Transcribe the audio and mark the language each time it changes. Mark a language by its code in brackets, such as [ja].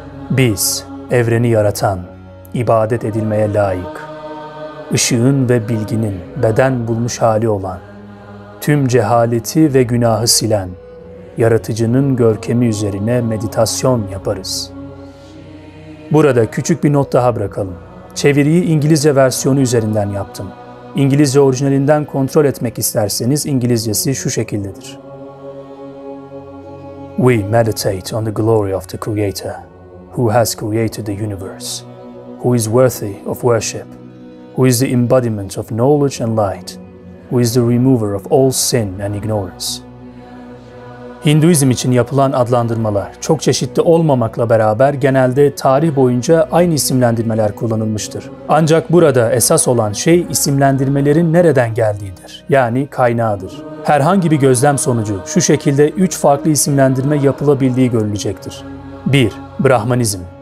[tr] Biz, evreni yaratan, ibadet edilmeye layık, ışığın ve bilginin beden bulmuş hali olan, tüm cehaleti ve günahı silen, yaratıcının görkemi üzerine meditasyon yaparız. Burada küçük bir not daha bırakalım. Çeviriyi İngilizce versiyonu üzerinden yaptım. İngilizce orijinalinden kontrol etmek isterseniz İngilizcesi şu şekildedir. [en] We meditate on the glory of the Creator, who has created the universe, who is worthy of worship, who is the embodiment of knowledge and light, who is the remover of all sin and ignorance. [tr] Hinduizm için yapılan adlandırmalar çok çeşitli olmamakla beraber genelde tarih boyunca aynı isimlendirmeler kullanılmıştır. Ancak burada esas olan şey isimlendirmelerin nereden geldiğidir, yani kaynağıdır. Herhangi bir gözlem sonucu şu şekilde 3 farklı isimlendirme yapılabildiği görülecektir. 1. Brahmanizm.